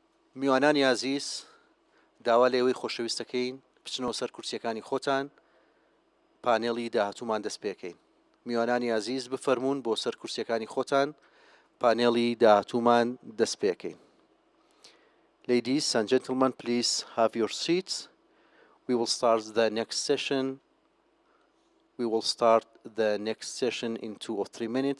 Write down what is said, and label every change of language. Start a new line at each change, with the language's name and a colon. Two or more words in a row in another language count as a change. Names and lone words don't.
Central Kurdish: میوانانی عزیز داوا لێوەی خۆشەویستەکەین بچنەوە سەر کورسیەکانی خۆتان پانێڵی داهاتوومان دەست پێکەین. میوانانی عزیز بفەرمونون بۆ سەر کورسیەکانی خۆتان پانێڵی داهاتوومان دەست پێکەین.
English: Ladies and gentlemen, please have your seats. We will start the next session. We will start the next session in 2 or 3 minutes.